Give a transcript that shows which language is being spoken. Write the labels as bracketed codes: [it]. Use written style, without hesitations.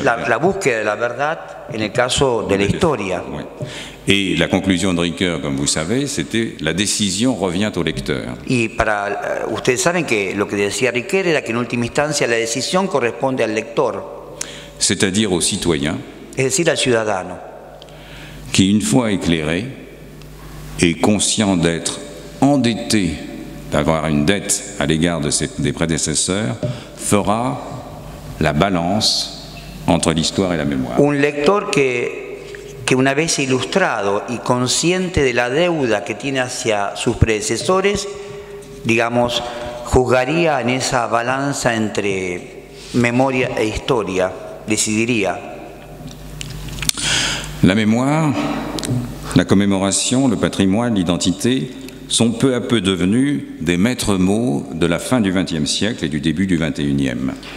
[es] la búsqueda de la verdad en el caso de la historia. [fr] Oui. Et la conclusion de Ricoeur, comme vous savez, c'était la décision revient au lecteur. [es] Y ustedes saben que lo que decía Ricoeur era que en última instancia la decisión corresponde al lector, [fr] c'est-à-dire au citoyen, [es] es decir, al ciudadano, [fr] qui, une fois éclairé et conscient d'être endetté, d'avoir une dette à l'égard des prédécesseurs, fera la balance entre l'histoire et la mémoire. [es] Un lector que una vez ilustrado y consciente de la deuda que tiene hacia sus predecesores, digamos, juzgaría en esa balanza entre memoria e historia, decidiría. [fr] La mémoire, la commémoration, le patrimoine, l'identité sont peu à peu devenus des maîtres mots de la fin du XXe siècle et du début du XXIe.